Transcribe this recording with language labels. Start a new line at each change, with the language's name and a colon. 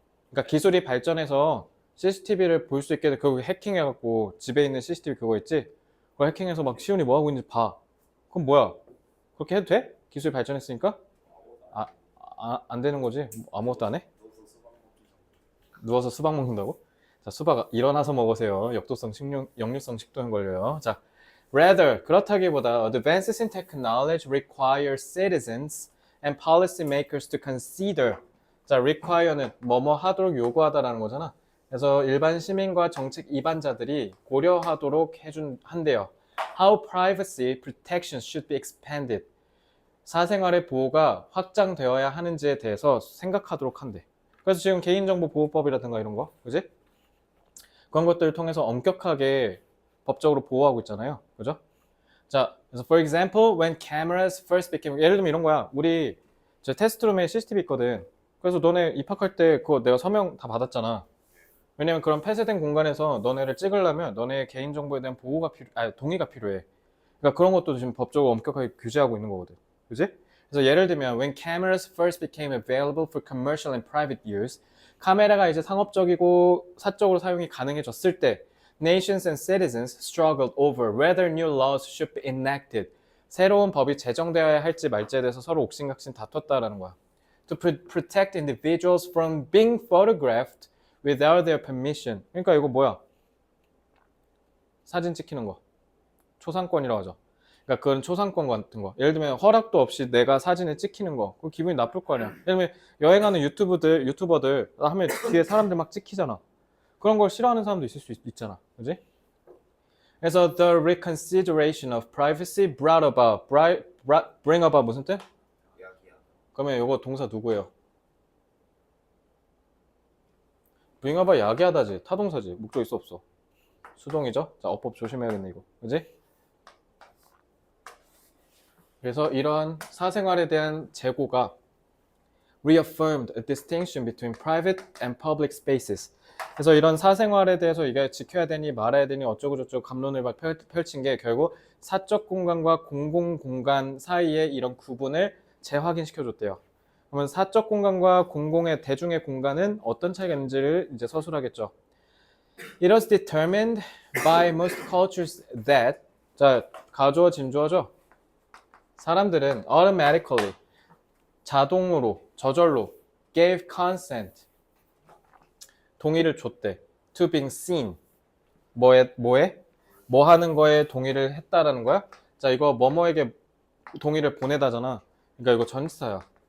Korean: 그러니까 기술이 발전해서 CCTV를 볼 수 있게 돼. 그거 해킹해갖고 집에 있는 CCTV 그거 있지? 그거 해킹해서 막 시온이 뭐 하고 있는지 봐. 그럼 뭐야? 그렇게 해도 돼? 기술이 발전했으니까? 안 되는 거지? 아무것도 안 해? 누워서 수박 먹는다고? 자, 수박 일어나서 먹으세요. 역류성 식도염 걸려요.
English: 자, rather, 그렇다기보다 advances in technology require citizens and policymakers to consider.
Korean: 자, require는 뭐뭐 하도록 요구하다라는 거잖아. 그래서 일반 시민과 정책 이반자들이 고려하도록 한대요.
English: How privacy protections should be expanded.
Korean: 사생활의 보호가 확장되어야 하는지에 대해서 생각하도록 한대. 그래서 지금 개인정보보호법이라든가 이런 거, 그지? 그런 것들을 통해서 엄격하게 법적으로 보호하고 있잖아요. 그죠? 자, 그래서
English: for example, when cameras first became,
Korean: 예를 들면 이런 거야. 우리 저 테스트룸에 CCTV 있거든. 그래서 너네 입학할 때 그거 내가 서명 다 받았잖아. 왜냐면 그런 폐쇄된 공간에서 너네를 찍으려면 너네의 개인정보에 대한 동의가 필요해. 그러니까 그런 것도 지금 법적으로 엄격하게 규제하고 있는 거거든. 그지?
English: 그래서 예를 들면 when cameras first became available for commercial and private use,
Korean: 카메라가 이제 상업적이고 사적으로 사용이 가능해졌을 때
English: nations and citizens struggled over whether new laws should be enacted.
Korean: 새로운 법이 제정되어야 할지 말지에 대해서 서로 옥신각신 다퉜다라는 거야.
English: To protect individuals from being photographed without their permission.
Korean: 그러니까 이거 뭐야? 사진 찍히는 거. 초상권이라고 하죠. 그러니까 그런 초상권 같은 거. 예를 들면 허락도 없이 내가 사진을 찍히는 거. 그거 기분이 나쁠 거 아니야. 예를 들면 여행하는 유튜버들 하면 뒤에 사람들 막 찍히잖아. 그런 걸 싫어하는 사람도 있을 수 있잖아. 그지?
English: 그래서 the reconsideration of privacy bring about
Korean: 무슨 뜻? 그러면 이거 동사 누구예요? bring about 야기하다지. 타동사지. 목적 있어 없어? 수동이죠? 자, 어법 조심해야겠네 이거. 그지? 그래서 이러한 사생활에 대한 재고가
English: reaffirmed a distinction between private and public spaces.
Korean: 그래서 이런 사생활에 대해서 이게 지켜야 되니 말아야 되니 어쩌고저쩌고 갑론을 막 펼친 게 결국 사적 공간과 공공 공간 사이의 이런 구분을 재확인시켜줬대요. 그러면 사적 공간과 공공의 대중의 공간은 어떤 차이가 있는지를 이제 서술하겠죠.
English: It was determined by most cultures that
Korean: 자 가주어 진주어죠. 사람들은 automatically 자동으로 저절로
English: gave consent
Korean: 동의를 줬대.
English: to being seen
Korean: 뭐에 뭐 하는 거에 동의를 했다라는 거야. 자 이거 뭐뭐에게 동의를 보내다잖아. 그러니까 이거 전치사야.